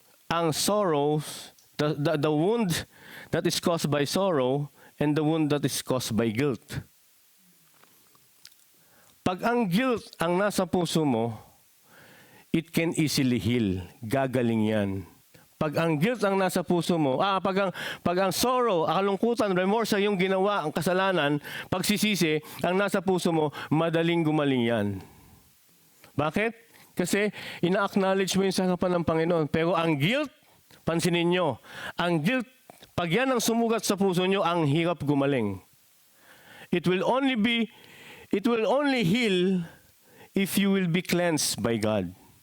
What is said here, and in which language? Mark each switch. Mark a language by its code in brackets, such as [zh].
[en] Ang sorrows, the wound that is caused by sorrow and the wound that is caused by guilt. [tl] Pag ang guilt ang nasa puso mo, [en] it can easily heal. [tl] Gagaling yan. Pag ang guilt ang nasa puso mo, pag ang sorrow, kalungkutan, remorse sa iyong ginawa, ang kasalanan, pagsisisi, ang nasa puso mo, madaling gumaling yan. Bakit? Kasi ina-acknowledge mo yung sa harapan ng Panginoon. Pero ang guilt, pansinin nyo, ang guilt, pag yan ang sumugat sa puso nyo, ang hirap gumaling. [en] It will only heal if you will be cleansed by God.